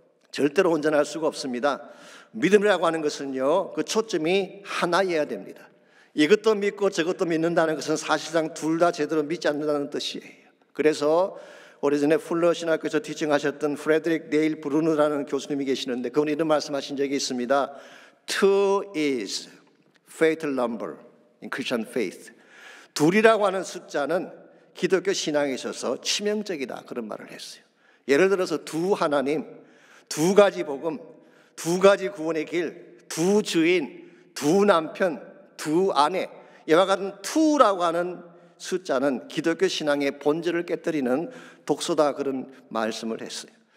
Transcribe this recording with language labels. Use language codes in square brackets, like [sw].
[ko] 절대로 온전할 수가 없습니다. 믿음이라고 하는 것은요, 그 초점이 하나여야 됩니다. 이것도 믿고 저것도 믿는다는 것은 사실상 둘 다 제대로 믿지 않는다는 뜻이에요. 그래서 오래전에 풀러 신학교에서 티칭하셨던 프레드릭 네일 브루너라는 교수님이 계시는데 그분이 이런 말씀하신 적이 있습니다. [en] Two is fatal number in Christian faith. [ko] 둘이라고 하는 숫자는 기독교 신앙에 있어서 치명적이다, 그런 말을 했어요. 예를 들어서 두 하나님, 두 가지 복음, 두 가지 구원의 길, 두 주인, 두 남편, 두 아내, 이와 같은 투라고 하는 숫자는 기독교 신앙의 본질을 깨뜨리는 독소다, 그런 말씀을 했어요.